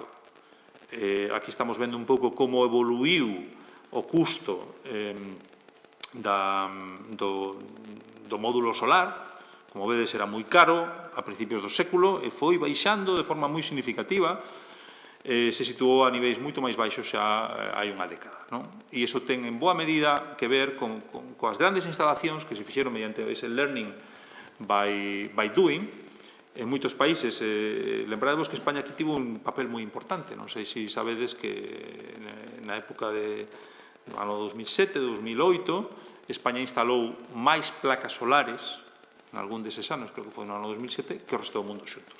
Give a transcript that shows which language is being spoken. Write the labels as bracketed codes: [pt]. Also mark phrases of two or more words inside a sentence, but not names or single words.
[gl] Aquí estamos vendo un pouco como evoluiu o custo do módulo solar. Como vedes, era moi caro a principios do século e foi baixando de forma moi significativa. Se situou a niveis moito máis baixos xa hai unha década, non? E iso ten en boa medida que ver coas grandes instalacións que se fixeron mediante ese [en] learning by doing. [gl] En moitos países, lembrádevos que España aquí tivo un papel moi importante. Non sei se sabedes que na época do ano 2007-2008 España instalou máis placas solares en algún deses anos, creo que foi no ano 2007, que o resto do mundo xuntos.